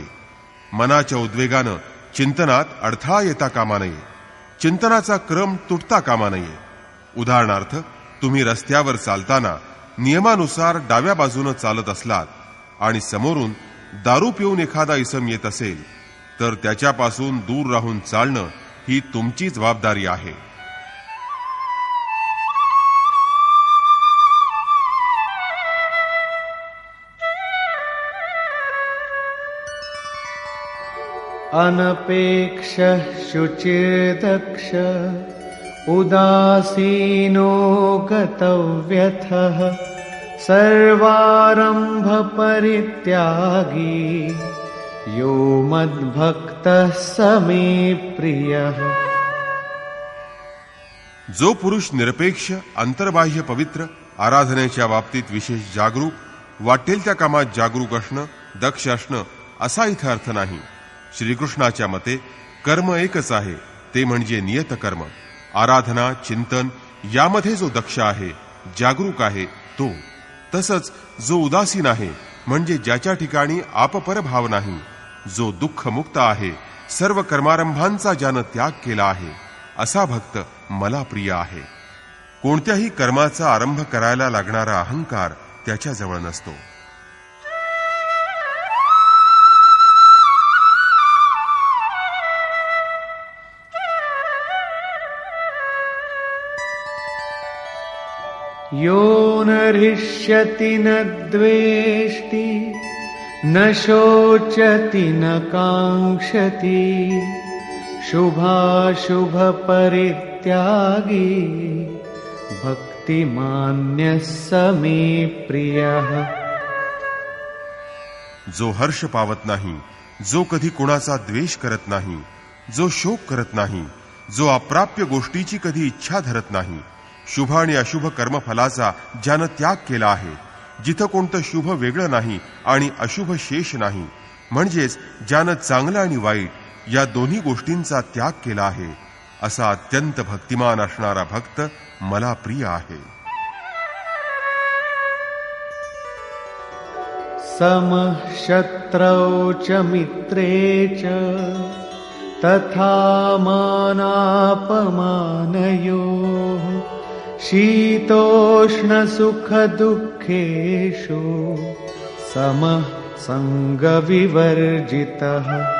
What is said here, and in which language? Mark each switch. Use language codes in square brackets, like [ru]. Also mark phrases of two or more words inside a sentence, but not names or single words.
[mr] मनाच्या उद्वेगानं चिंतनात अडथळा येता कामा नये, चिंतनाचा क्रम तुटता कामा नये. उदाहरणार्थ, तुम्ही रस्त्यावर चालताना नियमानुसार डाव्या बाजूनं चालत असलात आणि समोरून दारू पिऊन एखादा इसम येत असेल, तर त्याच्यापासून दूर राहून चालणं ही तुमची जबाबदारी आहे. [sa] अनपेक्षः शुचिर्दक्ष उदासीनो गतव्यथः सर्वारंभ परित्यागी यो मद्भक्तः स मे प्रियः. [mr] जो पुरुष निरपेक्ष, अंतर्बाह्य पवित्र, आराधनेच्या बाबतीत विशेष जागरूक, वाटेल त्या कामात जागरूक असणं, दक्ष असणं असा इथं अर्थ नाही. श्रीकृष्णाच्या मते कर्म एकच आहे, ते म्हणजे नियत कर्म. आराधना, चिंतन यामध्ये जो दक्ष आहे, जागरूक आहे, तो. तसंच जो उदासीन आहे, म्हणजे ज्याच्या ठिकाणी आपपर भाव नाही, जो दुःखमुक्त आहे, सर्व कर्मारंभांचा ज्यानं त्याग केला आहे, असा भक्त मला प्रिय आहे. कोणत्याही कर्माचा आरंभ करायला लागणारा अहंकार त्याच्याजवळ नसतो. [sa] यो न हृष्यति न द्वेष्टि न शोचति न काङ्क्षति शुभाशुभ परित्यागी भक्तिमान्यः स मे प्रियः. [mr] जो हर्ष पावत नाही, जो कधी कुणाचा द्वेष करत नाही, जो शोक करत नाही, जो अप्राप्य गोष्टीची कधी इच्छा धरत नाही, शुभ आणि अशुभ कर्मफलाचा ज्यानं त्याग केला आहे, जिथं कोणतं शुभ वेगळं नाही आणि अशुभ शेष नाही, म्हणजेच ज्यानं चांगलं आणि वाईट या दोन्ही गोष्टींचा त्याग केला आहे, असा अत्यंत भक्तिमान असणारा भक्त मला प्रिय आहे. [sa] समः शत्रौ च मित्रे च तथा मानापमानयोः शीतोष्ण सुख दुःखेषु समः संगविवर्जितः.